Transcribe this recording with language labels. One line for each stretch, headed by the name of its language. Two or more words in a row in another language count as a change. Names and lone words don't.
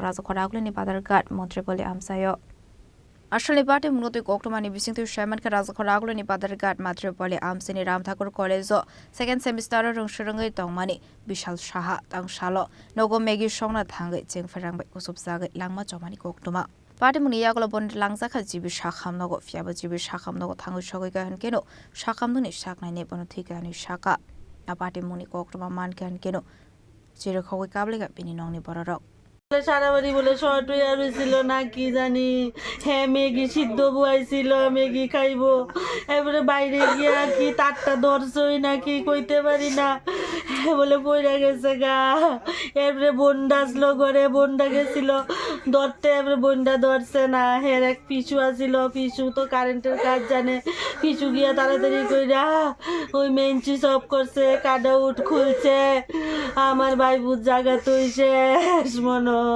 Kok Borok: Rajakhor Agulini Badharghat Matripalli Amchaio Asli Patimwng tu Koktwma ni bising tu Shaman ka Rajakhor Agulini Badharghat Matripalli Amchaio Ramthakur College
English: second semester
Kok Borok: Rwng Swrwngwi Tongmani Bishal Saha Tangsalo Nogo Megi Songna Thangai Chung Phereng bai Kusub Jagwi Langma Chomani Koktwma Patimwng ni yagulo bon langjakha jibi sakhamnago fiaba jibi sakhamnago thangu sogoi gahan keno sakhamnuni saknai ne bono thikani saka Patimwng ni Koktwma man kan keno Rajakhor kablega Bini nongni bororok
Bangla: সারা বাড়ি বলে শর্ট হয়ে রয়েছিল না কি জানি হ্যাঁ মেগি সিদ্ধ বুয়াইছিল মেগি খাইবো এবারে বাইরে গিয়া কি তারটা ধরছই নাকি কইতে পারি না বলে পইরা গেছে গা এবারে বন্ডা আসলো ঘরে বন্ডা গেছিল ধরতে এবারে বন্ডা ধরছে না হের এক পিছু আসিল পিছু তো কারেন্টের কাজ জানে পিছু গিয়া তাড়াতাড়ি কইরা ওই মেঞ্চি সব করছে কাটা উঠ খুলছে আমার ভাই বুঝ জায়গা তৈছে মনে